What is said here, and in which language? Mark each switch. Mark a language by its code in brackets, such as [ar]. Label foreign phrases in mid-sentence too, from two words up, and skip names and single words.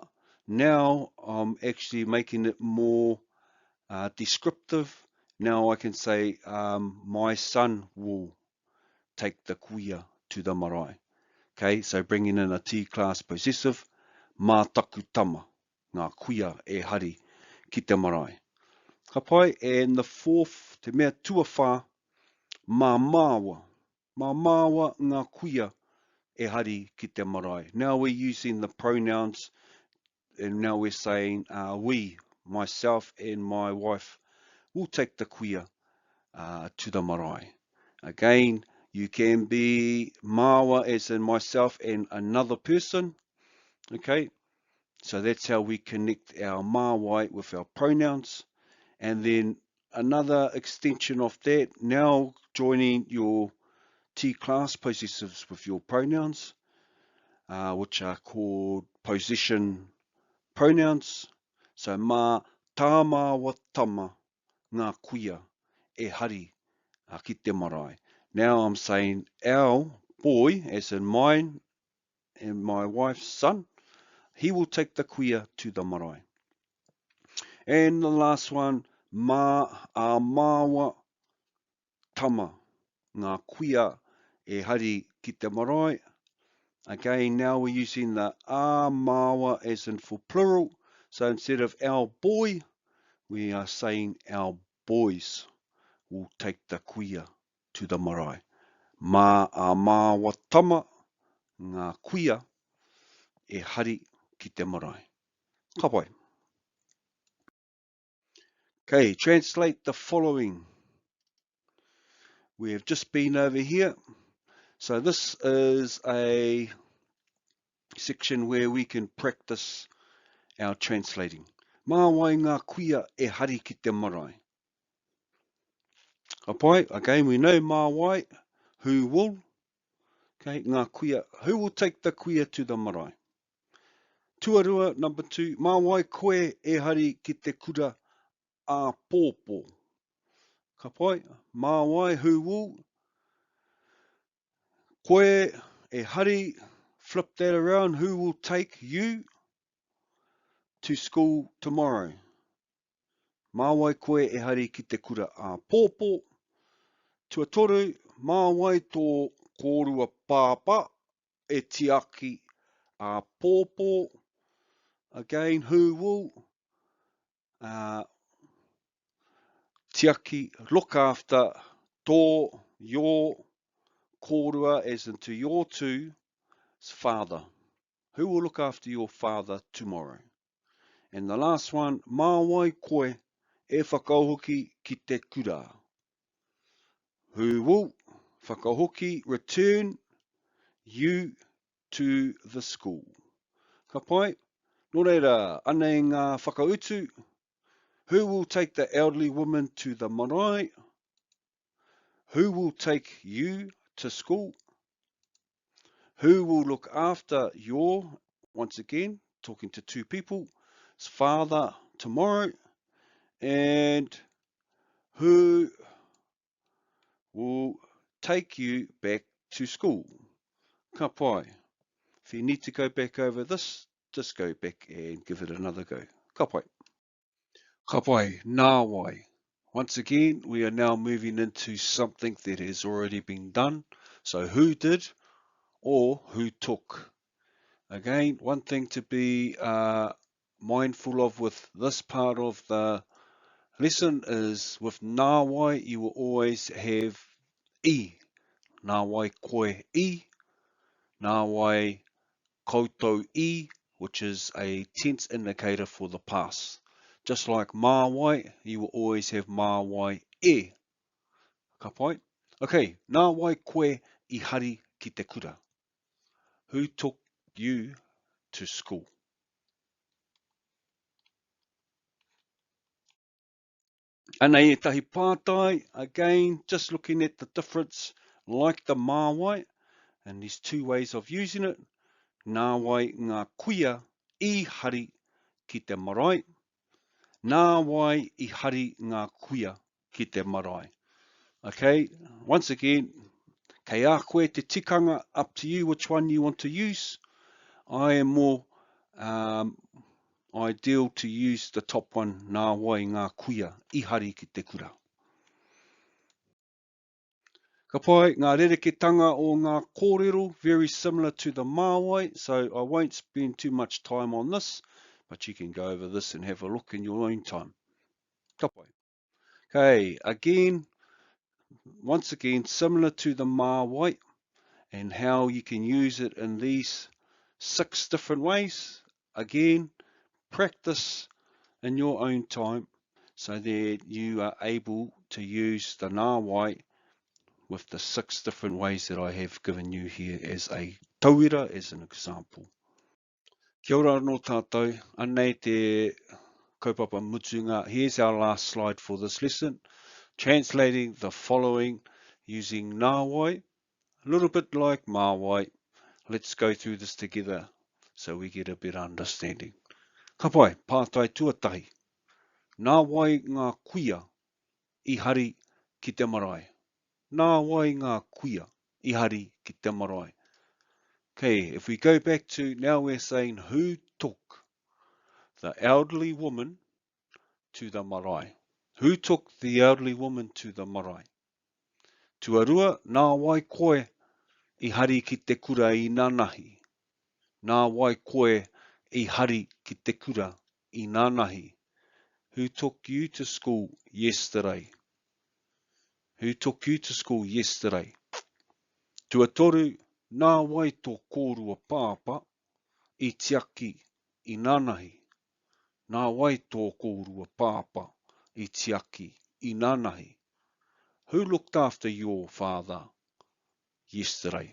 [en] Now I'm actually making it more descriptive. Now I can say my son will take the kuia to the marae. Okay, so bringing in a T-class possessive, [mi] mā taku tama, ngā kuia e hari ki te marae. Ka pai, [en] and the fourth, [mi] te mea tuawha, mā māua. Mā māua ngā kuia e hari ki te marae. [en] Now we're using the pronouns, and now we're saying we, myself and my wife, will take the kuia to the marae. Again, you can be māua as in myself and another person. Okay, so that's how we connect our māwai with our pronouns. And then another extension of that, now joining your T-class possessives with your pronouns, which are called possession pronouns. [mi] So mā tā māua tama ngā kuia e hari ki te marae. [en] Now I'm saying our boy, as in mine and my wife's son, he will take the kuia to the marae. And the last one, [mi] mā a māua tama ngā kuia e hari ki te marae. [en] Again, now we're using the [mi] a māua [en] as in for plural. So instead of our boy, we are saying our boys will take the kuia to the marae. [mi] Mā a māua tama ngā kuia e hari ki te marae. Ka pai. [en] Okay, translate the following. We have just been over here. So this is a section where we can practice our translating. [mi] Mā wai ngā kuia e hari ki te marae. Ka pai, [en] again, we know [mi] mā wai, [en] who will. [mi] Okay, ngā kuia, [en] who will take the kuia to the marae. [mi] Tuarua, number 2, mā wai koe e hari ki te kura a pōpō. Ka pai, mā wai, [en] who will. [mi] Koe e hari, [en] flip that around, who will take you to school tomorrow. [mi] Mā wai koe e hari ki te kura a pōpō. Tuatoru, mā wai tō kōrua pāpā e tiaki a pōpō. [en] Again, who will tiaki, look after tō, your kōrua, as into your tū's father. Who will look after your father tomorrow? And the last one, [mi] mā wai koe e whakahoki ki te kura. [en] Who will whakahoki, return you to the school. [mi] Ka pai, nō reira, anei ngā whakautu. [en] Who will take the elderly woman to the marae? Who will take you to school? Who will look after your, once again, talking to two people, father tomorrow? And who will take you back to school? [mi] Ka pai. [en] If you need to go back over this, just go back and give it another go. [mi] Ka pai. Ka pai, nā wai. [en] Once again, we are now moving into something that has already been done. So who did or who took? Again, one thing to be mindful of with this part of the lesson is with [mi] nā wai, [en] you will always have I. [mi] Nā wai koe I. Nā wai koutou I, [en] which is a tense indicator for the past. Just like [mi] mā wai, [en] you will always have [mi] mā wai e. Ka pai? Okay, nā wai koe I hari ki te kura. [en] Who took you to school? [mi] Anei e tahi pātai, [en] again, just looking at the difference, like the [mi] mā wai, [en] and there's two ways of using it. [mi] Nā wai ngā kuia I hari ki te marae. Nā wai I hari ngā kuia ki te marae. [en] Okay, once again, [mi] kei a koe te tikanga, [en] up to you which one you want to use. I am more ideal to use the top one, [mi] nā wai ngā kuia, ihari ki te kura. Ka pai, ngā rereketanga o ngā kōrero, [en] very similar to the māwai, so I won't spend too much time on this, but you can go over this and have a look in your own time. Ka pai. Okay, again, once again, similar to the māwai, and how you can use it in these 6 different ways. Again, practice in your own time so that you are able to use the nāwai with the 6 different ways that I have given you here as a tauira, as an example. [mi] Kia ora no tātou, anei te kaupapa mutunga. [en] Here's our last slide for this lesson. Translating the following using nāwai, a little bit like māwai. Let's go through this together so we get a better understanding. [mi] Ka pai, pātai tuatahi. Nā wai ngā kuia I hari ki te marae. Nā wai ngā kuia I hari ki te marae. [en] Okay, if we go back to, now we're saying who took the elderly woman to the marae. Who took the elderly woman to the marae? [mi] Tuarua, nā wai koe I hari ki te kura I nānahi. Nā wai koe I hari ki te kura I nānahi. [en] Who took you to school yesterday? Who took you to school yesterday? [mi] Tuatoru, nā wai tō kōrua pāpa I tiaki I nānahi. Nā wai tō kōrua pāpa I tiaki I nānahi. [en] Who looked after your father yesterday?